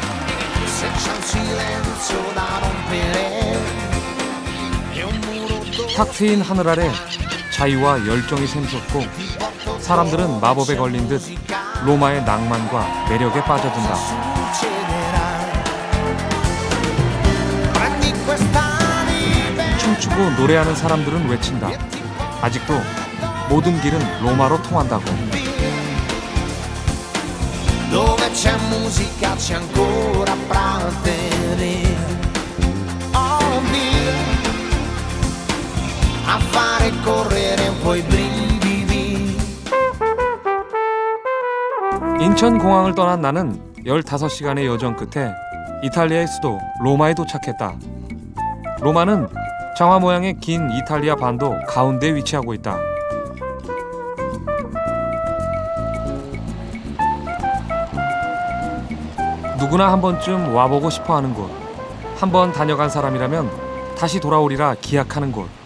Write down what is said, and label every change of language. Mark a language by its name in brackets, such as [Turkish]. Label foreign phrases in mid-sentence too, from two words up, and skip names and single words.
[Korean] 탁 트인 하늘 아래 자유와 열정이 샘솟고 사람들은 마법에 걸린 듯 로마의 낭만과 매력에 빠져든다. 춤추고 노래하는 사람들은 외친다. 아직도 모든 길은 로마로 통한다고. [Italian] Dove c'è musica c'è ancora praterie. Oh via a fare correre un po' i brividi. [Korean] 인천공항을 떠난 나는 15시간의 여정 끝에 이탈리아의 수도 로마에 도착했다. 로마는 장화 모양의 긴 이탈리아 반도 가운데에 위치하고 있다. 누구나 한 번쯤 와보고 싶어하는 곳, 한 번 다녀간 사람이라면 다시 돌아오리라 기약하는 곳.